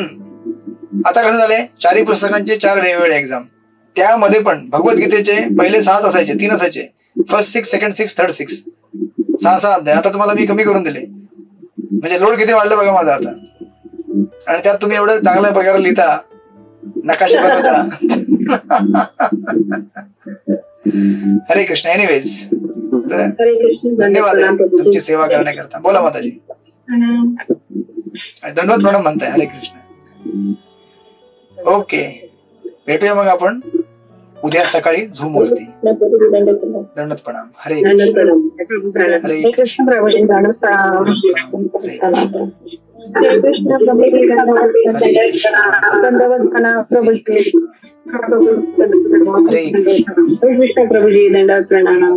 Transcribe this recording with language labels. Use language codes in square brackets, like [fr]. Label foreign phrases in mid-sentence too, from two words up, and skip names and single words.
[mr] आता कसं झालंय, 4 पुस्तकांचे 4 वेगवेगळे एक्झाम. त्यामध्ये पण भगवद्गीतेचे पहिले 6 असायचे, 3 असायचे. फर्स्ट 6, सेकंड 6, थर्ड 6. 6 अध्याय. आता तुम्हाला मी कमी करून दिले. म्हणजे लोड किती वाढलं बघा माझा आता. आणि त्यात तुम्ही एवढं चांगल्या प्रकारे लिहिता, नकाशे बनवता. हरे कृष्ण. एनिवेज, धन्यवाद तुमची सेवा करण्याकरता. बोला माताजी. दंडवत प्रणाम म्हणताय. हरे कृष्ण. ओके, भेटूया मग आपण उद्या सकाळी झूम वरती. दंडवत प्रणाम. हरे कृष्ण. हरे कृष्ण. प्रभूजी दंडवत प्रणाम. हरे कृष्ण प्रभूजी दंडवत प्रणाम. प्रभूजी हरे कृष्ण. कृष्ण प्रभूजी दंडवत प्रणाम.